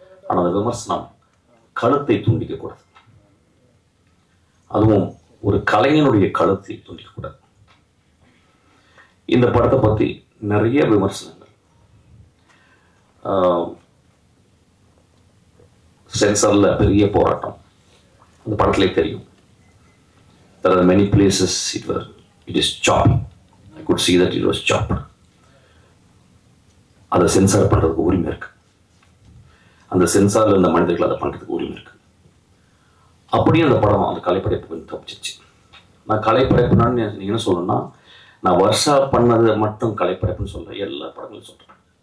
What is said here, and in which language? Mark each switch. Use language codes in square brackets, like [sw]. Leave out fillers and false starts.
[ta] ஆனா அந்த விமர்சனம் கழுத்தை துண்டிக்க கூடாது. அதுவும் ஒரு கலைஞனுடைய கழுத்தை துண்டிக்க கூடாது. இந்த படத்தை பத்தி நிறைய விமர்சனங்கள் சென்சார்ல பெரிய போராட்டம். அந்த படத்திலே தெரியும். [en] There are many places it is chopped. I could see that it was chopped. [ta] அதை சென்சார் பண்றதுக்கு உரிமை இருக்கு. அந்த சென்சார்ல இருந்த மனிதர்கள் அதை பண்றதுக்கு உரிமை இருக்கு. அப்படியே அந்த படம் அந்த கலைப்படைப்பு தப்பிச்சிச்சு. நான் கலைப்படைப்புனா நீங்க என்ன சொல்லணும்னா, நான் வருஷா பண்ணது மட்டும் கலைப்படைப்புன்னு சொல்றேன். எல்லா படங்களும் சொல்றேன்.